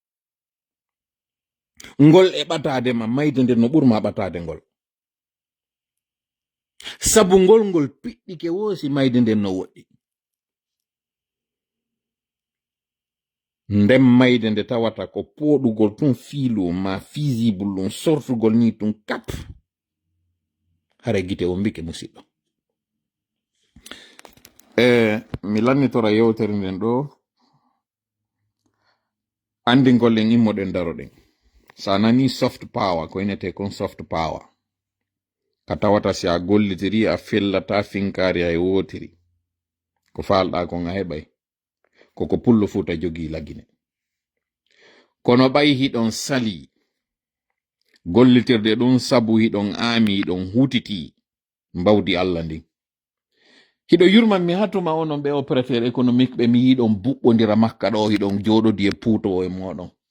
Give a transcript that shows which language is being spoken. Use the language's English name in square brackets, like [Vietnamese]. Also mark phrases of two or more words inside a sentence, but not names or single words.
[Fula] ngol e ɓatade ma mayde nden no ɓurma ɓatade ngol sabu ngol ngol piɗɗike wosi mayde nden no woɗɗi ndem mayde nde tawata ko poɗugol tun fiilu ma visible ɗum sortugol ni tun kap hara gite o mbike musidɗo mi lannitora yewtere nden ɗo andingol en immoɗen daroɗen sa nani [English] soft power [Fula] ko inete kon [English] soft power [Fula] ka tawata si a gollitiri a fellata finkari hay wotiri ko falɗa kon a heɓay koko pullo futa jogi lagine kono ɓay hiɗon sali gollitirde ɗum sabu hiɗon aami hiɗon hutiti mbawdi Allah ndin hiɗo yurman mi hatuma onon ɓe [French] opérateur économique [Fula] ɓe mi yiɗon buɓɓodira makka ɗo hiɗon joɗodi e puutowo e moɗon